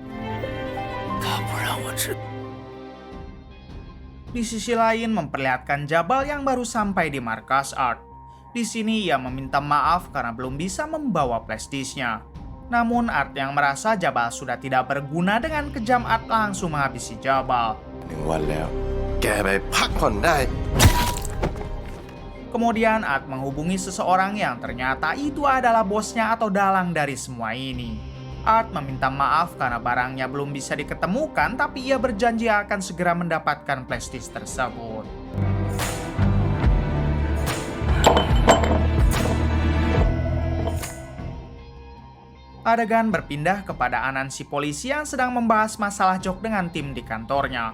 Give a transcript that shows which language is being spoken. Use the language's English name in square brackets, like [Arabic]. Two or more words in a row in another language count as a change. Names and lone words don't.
[Indonesian] Di sisi lain memperlihatkan Jabal yang baru sampai di markas Art. Di sini ia meminta maaf karena belum bisa membawa flashdisknya. Namun Art yang merasa Jabal sudah tidak berguna dengan kejam Art langsung menghabisi Jabal. 凌乱了， [Thai] แกไปพักผ่อนได้ [Indonesian] Kemudian Art menghubungi seseorang yang ternyata itu adalah bosnya atau dalang dari semua ini. Art meminta maaf karena barangnya belum bisa diketemukan tapi ia berjanji akan segera mendapatkan flashdisk tersebut. Adegan berpindah kepada Anan si polisi yang sedang membahas masalah Jok dengan tim di kantornya.